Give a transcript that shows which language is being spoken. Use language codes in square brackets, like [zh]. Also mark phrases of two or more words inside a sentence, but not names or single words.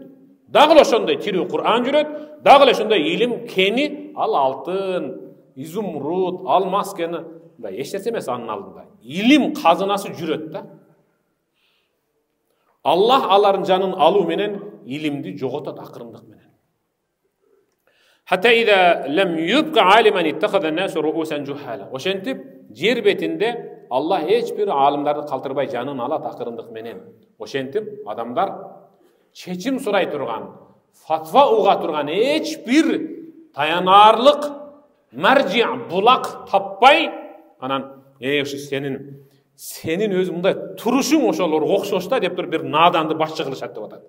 [ky] Дагы ошондой тирүү Кур'ан жүрөт, дагы ошондой илим кени, ал алтын, изумруд, алмаз кени, да эч нерсе эмес анын алдында. Илим казынасы жүрөт да. Аллах алардын жанын алуу менен илимди жоготот акырындык менен. [ar] حتى إذا لم يبق عالما اتخذ الناس رؤوسا جهالا. [ky] Ошентип жер бетинде Аллах эч бир алымдарды калтырбай жанын алат акырындык менен. Ошентип адамдар чечим сурай турган, фатва уга турган эч бир таянарлык маржи булак таппай, анан сенин өзүң мындай турушуң ошолор окшош да деп туруп бир наданды башчы кылышат деп атат.